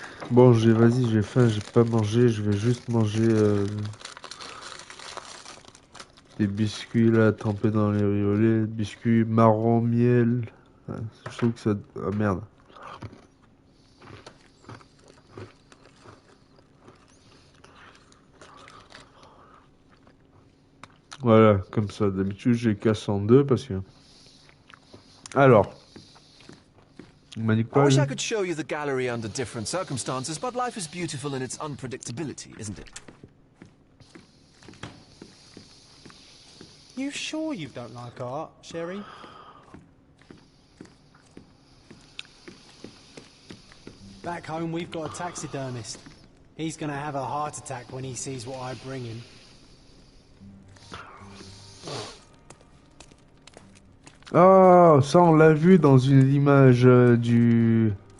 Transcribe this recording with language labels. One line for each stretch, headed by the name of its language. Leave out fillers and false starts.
French: Bon, vas-y, j'ai faim, j'ai pas mangé, je vais juste manger des biscuits là, trempés dans les riolets, biscuits marron miel. Ouais, je trouve que ça... Ah merde. Voilà, comme ça. D'habitude, je les casse en deux parce que... Alors... On m'a dit
English: I
French: quoi,
English: wish I
French: là
English: could show you the gallery under different circumstances, but life is beautiful in its unpredictability, isn't it? You sure you don't like art, Sherry? Back home, we've got a taxidermist. He's gonna have a heart attack when he sees what I bring him.
French: Oh, ça on l'a vu dans une image du...